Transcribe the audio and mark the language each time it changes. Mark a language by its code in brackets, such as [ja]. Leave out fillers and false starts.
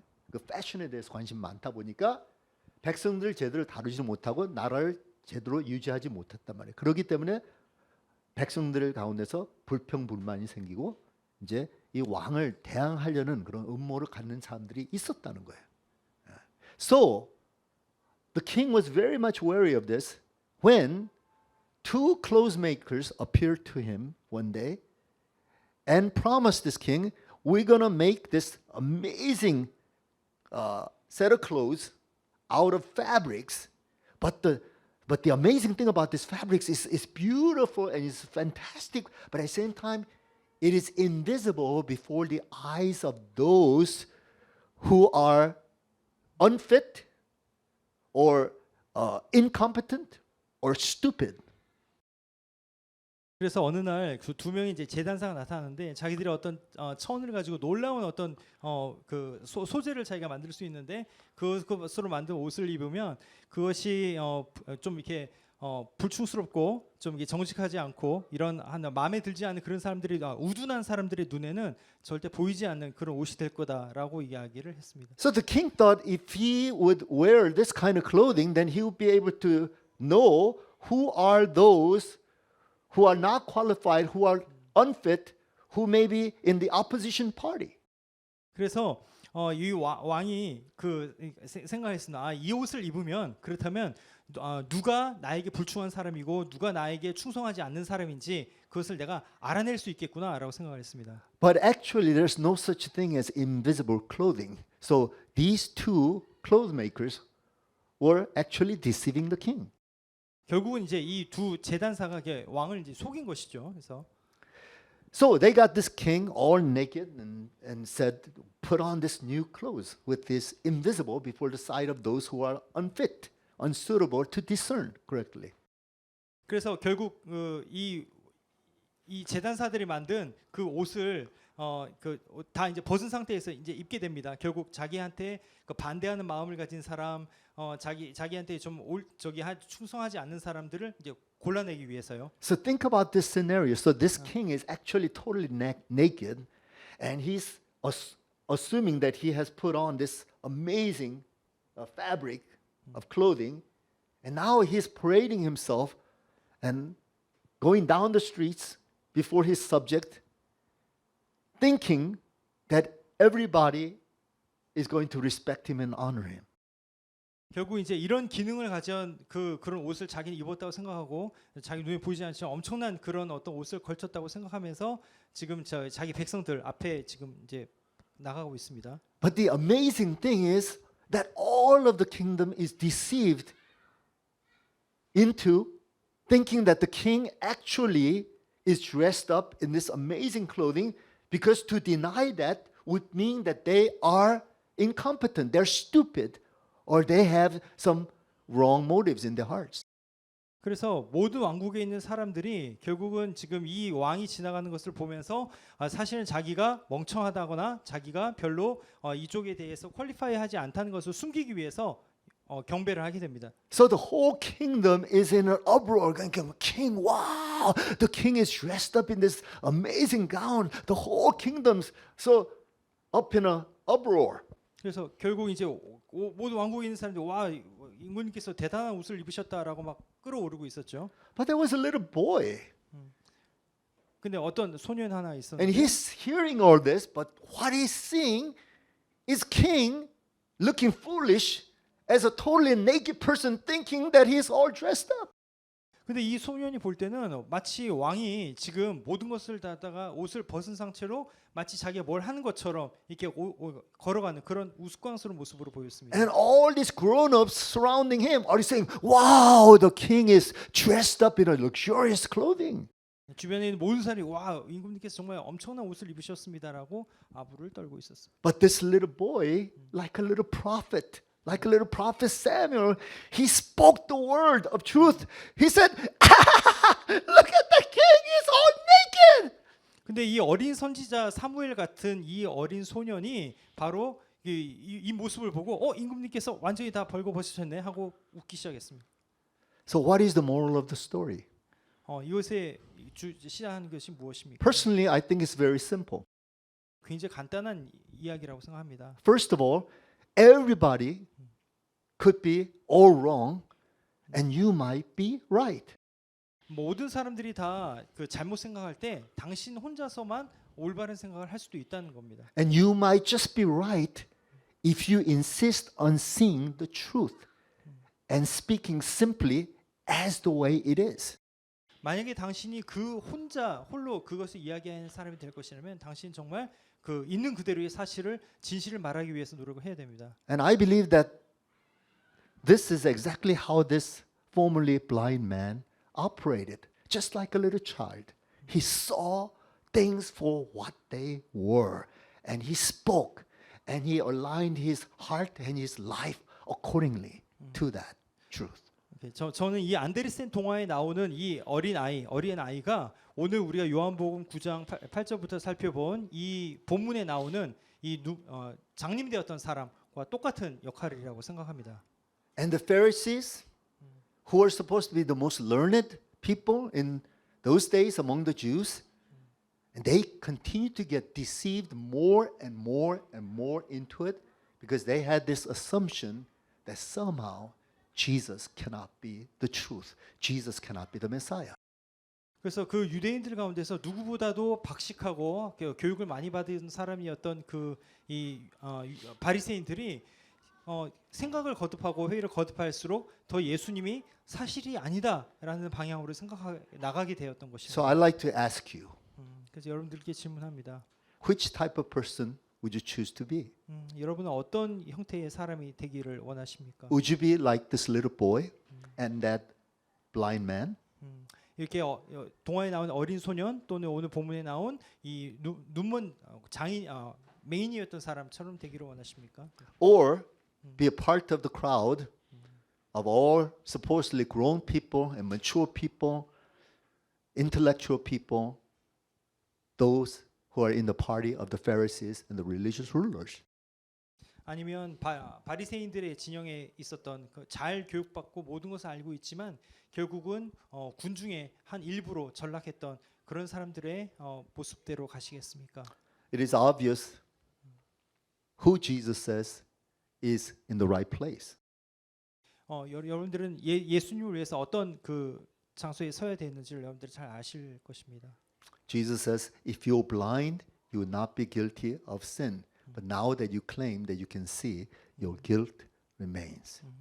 [ko] 그 패션에 대해서 관심이 많다 보니까 백성들 제대로 다루지 못하고 나라를 제대로 유지하지 못했단 말이에요. 그렇기 때문에 백성들 가운데서 불평불만이 생기고 이제 이 왕을 대항하려는 그런 음모를 갖는 사람들이 있었다는 거예요. [en] So the king was very much wary of this when two clothes makers appeared to him one day and promised this king, we're going to make this amazing set of clothes out of fabrics, but the amazing thing about this fabrics is it's beautiful and it's fantastic, but at the same time, it is invisible before the eyes of those who are unfit or incompetent or stupid. [ko] 그래서 어느 날 그 두 명이 이제 제단사가 나타나는데 자기들의 어떤 천을 가지고 놀라운 어떤 소재를 자기가 만들 수 있는데 그것으로 만든 옷을 입으면 그것이 좀 이렇게 불충스럽고 좀 이게 정직하지 않고 이런 마음에 들지 않는 그런 사람들이 우둔한 사람들의 눈에는 절대 보이지 않는 그런 옷이 될 거다라고 이야기를 했습니다. [en] So the king thought if he would wear this kind of clothing, then he would be able to know who are those who are not qualified, who are unfit, who may be in the opposition party. [ko] 그래서 이 왕이 생각했습니다. 이 옷을 입으면 그렇다면 누가 나에게 불충한 사람이고 누가 나에게 충성하지 않는 사람인지 그것을 내가 알아낼 수 있겠구나라고 생각을 했습니다. [en] But actually there's no such thing as invisible clothing. So these two clothes makers were actually deceiving the king. [ko] 결국은 이제 이 두 제단사가 왕을 이제 속인 것이죠. 그래서 [en] So they got this king all naked and said, put on this new clothes with this invisible before the sight of those who are unfit unsuitable to discern correctly. [ko] 그래서 결국 이 재단사들이 만든 그 옷을 다 이제 벗은 상태에서 이제 입게 됩니다. 결국 자기한테 그 반대하는 마음을 가진 사람, 자기한테 좀 충성하지 않는 사람들을 이제 골라내기 위해서요. [en] So think about this scenario. So this king is actually totally naked, and he's assuming that he has put on this amazing fabric of clothing, and now he's parading himself and going down the streets before his subject, thinking that everybody is going to respect him and honor him. [ko] 결국 이제 이런 기능을 가진 그런 옷을 자기는 입었다고 생각하고 자기 눈에 보이지 않지만 엄청난 그런 어떤 옷을 걸쳤다고 생각하면서 지금 자기 백성들 앞에 지금 이제 나가고 있습니다. [en] But the amazing thing is that all of the kingdom is deceived into thinking that the king actually is dressed up in this amazing clothing, because to deny that would mean that they are incompetent, they're stupid, or they have some wrong motives in their hearts. [ko] 그래서 모든 왕국에 있는 사람들이 결국은 지금 이 왕이 지나가는 것을 보면서 사실은 자기가 멍청하다거나 자기가 별로 이쪽에 대해서 퀄리파이하지 않다는 것을 숨기기 위해서 경배를 하게 됩니다. [en] So the whole kingdom is in an uproar. King, wow, the king is dressed up in this amazing gown. The whole kingdom's so up in an uproar. [ko] 그래서 결국 이제 모든 왕국에 있는 사람들이 와 임금님께서 대단한 옷을 입으셨다라고 막 끌어오르고 있었죠. [en] But there was a little boy, [ko] 근데 어떤 소년 하나 [en] and [ko] 있었는데 [en] he's hearing all this, but what he's seeing is king looking foolish as a totally naked person, thinking that he's all dressed up. [ko] 근데 이 소년이 볼 때는 마치 왕이 지금 모든 것을 다다가 옷을 벗은 상태로 마치 자기가 뭘 하는 것처럼 이렇게 걸어가는 그런 우스꽝스러운 모습으로 보였습니다. [en] And all these grown-ups surrounding him are saying, wow, the king is dressed up in a luxurious clothing. [ko] 주변에 있는 모든 사람이 와 임금님께서 정말 엄청난 옷을 입으셨습니다라고 아부를 떨고 있었어요. [en] But this little boy, like a little prophet Samuel, he spoke the word of truth. He said, look at the king, he's all naked. [ko] 근데 이 어린 선지자 사무엘 같은 이 어린 소년이 바로 이 모습을 보고 임금님께서 완전히 다 벌거벗으셨네 하고 웃기 시작했습니다. [en] So what is the moral of the story? [ko] 이것의 시작하는 것이 무엇입니까? [en] Personally, I think it's very simple. [ko] 굉장히 간단한 이야기라고 생각합니다. [en] First of all, everybody could be all wrong, and you might be right. [ko] 모든 사람들이 다 그 잘못 생각할 때 당신 혼자서만 올바른 생각을 할 수도 있다는 겁니다. [en] And you might just be right if you insist on seeing the truth and speaking simply as the way it is. [ko] 만약에 당신이 홀로 그것을 이야기하는 사람이 될 것이라면 당신 정말 그 있는 그대로의 사실을 진실을 말하기 위해서 노력을 해야 됩니다. [en] And I believe that this is exactly how this formerly blind man operated, just like a little child. He saw things for what they were, and he spoke, and he aligned his heart and his life accordingly to that truth. [ko] 저는 이 안데르센 동화에 나오는 이 어린 아이가 오늘 우리가 요한복음 9장 8절부터 살펴본 이 본문에 나오는 이 장님 되었던 사람과 똑같은 역할이라고 생각합니다. [en] And the Pharisees, who were supposed to be the most learned people in those days among the Jews, and they continued to get deceived more and more and more into it because they had this assumption that somehow Jesus cannot be the truth. Jesus cannot be the Messiah. [ko] 그래서 그 유대인들 가운데서 누구보다도 박식하고 교육을 많이 받은 사람이었던 이 바리새인들이 생각을 거듭하고 회의를 거듭할수록 더 예수님이 사실이 아니다라는 방향으로 나가게 되었던 것입니다. [en] So I'd like to ask you, [ko] 그래서 여러분들께 질문합니다. [en] which type of person would you choose to be? [ko] 여러분은 어떤 형태의 사람이 되기를 원하십니까? [en] Would you be like this little boy and that blind man? [ko] 이렇게 동화에 나온 어린 소년 또는 오늘 본문에 나온 이 눈먼 메인이었던 사람처럼 되기를 원하십니까? [en] Or be a part of the crowd of all supposedly grown people and mature people, intellectual people, those who are in the party of the Pharisees and the religious rulers. [ko] 아니면 바리새인들의 진영에 있었던 그 잘 교육받고 모든 것을 알고 있지만 결국은 군중의 한 일부로 전락했던 그런 사람들의 모습대로 가시겠습니까? [en] It is obvious who Jesus says is in the right place. [ko] 여러분들은 예수님을 위해서 어떤 그 장소에 서야 되는지를 여러분들이 잘 아실 것입니다. [en] Jesus says, if you're blind, you will not be guilty of sin. But now that you claim that you can see, your guilt remains.